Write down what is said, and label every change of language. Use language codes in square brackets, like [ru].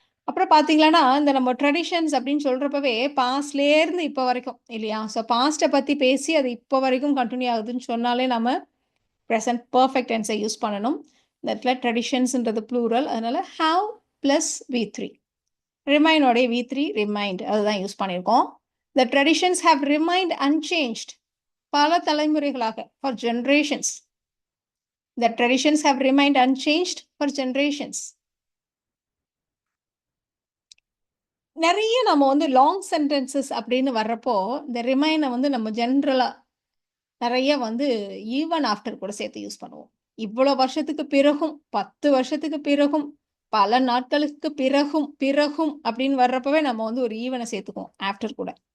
[ta] அப்புறம் பார்த்தீங்கன்னா, இந்த நம்ம ட்ரெடிஷன்ஸ் அப்படின்னு சொல்றப்பவே பாஸ்ட்லேருந்து இப்போ வரைக்கும் இல்லையா? ஸோ பாஸ்ட்ட பத்தி பேசி அது இப்போ வரைக்கும் கன்டின்யூ ஆகுதுன்னு சொன்னாலே நம்ம ப்ரெசென்ட் பெர்ஃபெக்ட் டென்ஸை யூஸ் பண்ணணும். இந்த இடத்துல ட்ரெடிஷன்ஸ்ன்றது ப்ளூரல். அதனால have plus V3. ரிமைனோடைய V3 remind அதுதான் யூஸ் பண்ணியிருக்கோம். [en] The traditions have remained unchanged. [ta] பல தலைமுறைகளாக [en] for generations. The traditions have remained unchanged for generations. [ta] நிறைய நம்ம வந்து லாங் சென்டென்சஸ் அப்படின்னு வர்றப்போ இந்த ரிமைனை வந்து நம்ம ஜென்ரலா நிறைய வந்து ஈவன் ஆஃப்டர் கூட சேர்த்து யூஸ் பண்ணுவோம். இவ்வளோ வருஷத்துக்கு பிறகும் 10 வருஷத்துக்கு பிறகும் பல நாட்களுக்கு பிறகும் பிறகும் அப்படின்னு வர்றப்பவே நம்ம வந்து ஒரு ஈவனை சேர்த்துக்குவோம் ஆஃப்டர் கூட.